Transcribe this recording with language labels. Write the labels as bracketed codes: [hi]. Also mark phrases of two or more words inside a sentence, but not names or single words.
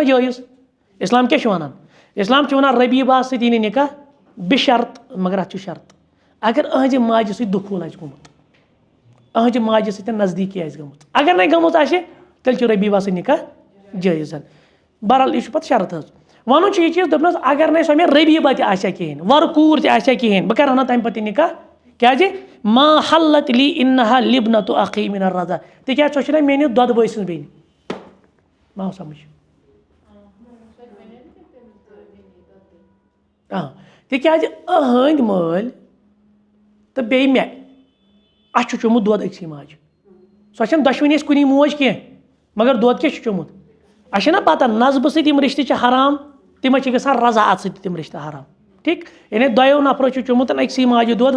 [ks] جٲیِز اِسلام کیٛاہ چھُ وَنان اِسلام چھُ وَنان ربیٖبہ سۭتۍ یی نہٕ نِکاح بِشرط مگر اَتھ چھُ شرط اگر أہٕنٛزِ ماجہِ سۭتۍ دُخوٗل آسہِ گوٚمُت أہٕنٛزِ ماجہِ سۭتۍ نزدیٖکی آسہِ گٔمٕژ اگر نَے گٔمٕژ آسہِ تیٚلہِ چھُ ربیٖبہ سۭتۍ نِکاح جٲیِز بہرحال یہِ چھُ پَتہٕ شرط حظ وَنُن چھُ یہِ چیٖز دوٚپنَس اگر نَے سۄ مےٚ ربیٖبہ تہِ آسہِ ہا کِہیٖنۍ وَرٕ کوٗر تہِ آسہِ ہا کِہیٖنۍ بہٕ کَرٕ ہا نہ تَمہِ پَتہٕ یہِ نِکاح کیٛازِ [ar] ما حلت لی اِنہا لِبنتُ اخی من الرضا [ks] تِکیٛازِ سۄ چھےٚ نہ میٛٲنِس دۄدٕ بٲے سٕنٛز بیٚنہِ ما آو سَمٕجھ تِکیٛازِ أہٕنٛدۍ مٲلۍ تہٕ بیٚیہِ مےٚ اَسہِ چھُ چوٚمُت دۄد أکسٕے ماجہِ سۄ چھَنہٕ دۄشوٕنی اَسہِ کُنی موج کینٛہہ مگر دۄد کیٛاہ چھُ چوٚمُت اَسہِ چھےٚ نہ پَتہ نظبہٕ سۭتۍ یِم رِشتہٕ چھِ حرام تِمَن چھِ گژھان رضاعت سۭتۍ تِم رِشتہٕ حرام ٹھیٖک یعنی دۄیو نفرو چھُ چوٚمُت أکسٕے ماجہِ دۄد وۄنۍ